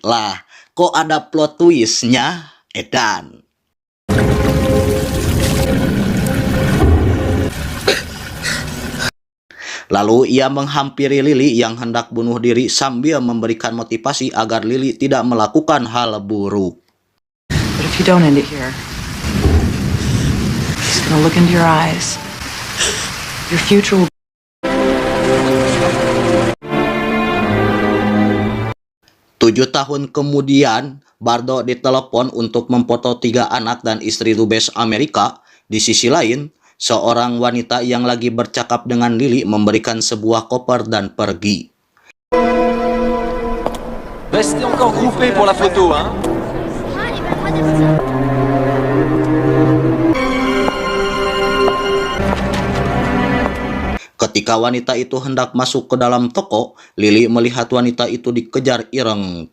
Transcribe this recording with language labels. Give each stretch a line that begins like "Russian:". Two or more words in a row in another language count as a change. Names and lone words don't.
Indonesian: Lah, kok ada plot twistnya? Edan. Lalu ia menghampiri Lily yang hendak bunuh diri sambil memberikan motivasi agar Lily tidak melakukan hal buruk.
English: But if you don't end it here, he's gonna look into your eyes. Your future will...
Indonesian: 7 tahun kemudian, Bardo ditelepon untuk memfoto 3 anak dan istri dubes Amerika. Di sisi lain, seorang wanita yang lagi bercakap dengan Lily memberikan sebuah koper dan pergi.
French: Restez encore groupés pour la photo, hein.
Indonesian: Ketika wanita itu hendak masuk ke dalam toko, Lily melihat wanita itu dikejar Ireng.